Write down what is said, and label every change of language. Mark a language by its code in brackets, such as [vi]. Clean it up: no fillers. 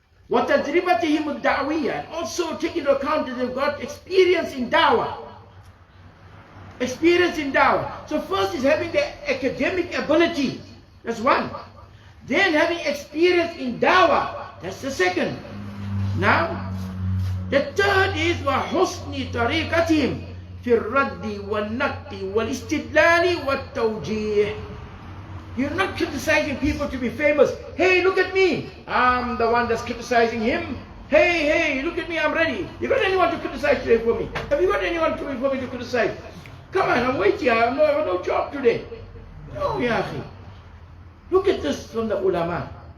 [ar] وَتَجْرِبَتِهِمُ الدَّعْوِيَّةِ, [en] and also take into account that they've got experience in da'wah. Experience in da'wah. So first is having the academic ability. That's one. Then having experience in da'wah. That's the second. Now, the third is [ar] وَحُسْنِ طَرِيقَتِهِمْ فِي الرَّدِّ وَالنَّقْدِ وَالِاسْتِدْلَالِ وَالتَّوْجِيهِ. [en] You're not criticizing people to be famous. Hey, look at me. I'm the one that's criticizing him. Hey, look at me, I'm ready. You got anyone to criticize today for me? Have you got anyone for me to criticize? Come on, I'm waiting. I have no job today. No, ya akhi. Look at this from the ulama.